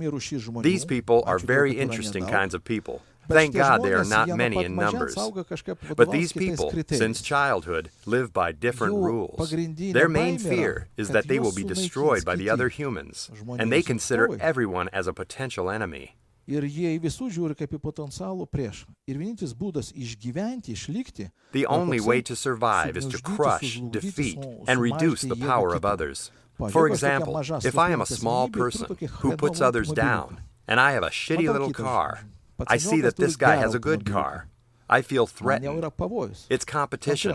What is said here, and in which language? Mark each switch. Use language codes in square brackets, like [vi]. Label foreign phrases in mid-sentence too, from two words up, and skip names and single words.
[en] These people are very interesting kinds of people. Thank God they are not many in numbers. But these people, since childhood, live by different rules. Their main fear is that they will be destroyed by the other humans, and they consider everyone as a potential enemy. [lt] Ir jie į visus žiūri kaip į potencialų priešą. Ir vienintelis būdas išgyventi, išlikti. [en] The only way to survive is to crush, defeat, and reduce the power of others. For example, if I am a small person who puts others down, and I have a shitty little car, I see that this guy has a good car. I feel threatened. It's competition.